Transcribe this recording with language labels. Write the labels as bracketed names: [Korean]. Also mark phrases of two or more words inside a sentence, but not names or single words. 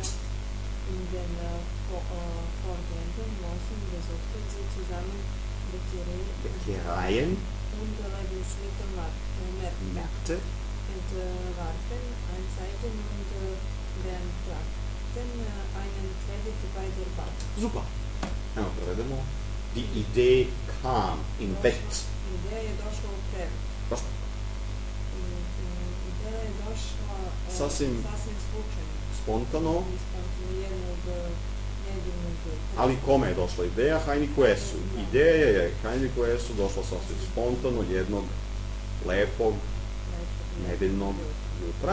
[German] In den folgenden Wochen besuchten sie zusammen Bäckereien, und Lebensmittelmärkte entwarfen Anzeigen und beantragten einen Kredit bei der Bank. Super. [Serbian] Evo, prevedemo. [German] Die Idee kam in Bett. [Serbian] Ideja je došla u krevet. Baš Ideja je došla Sasvim slučajno. spontano, Jednog ali kome je došla ideja? Heinrichu Hessu. Ideja je Heinrichu Hessu došla sasvim spontano jednog lepog nedeljnog jutra.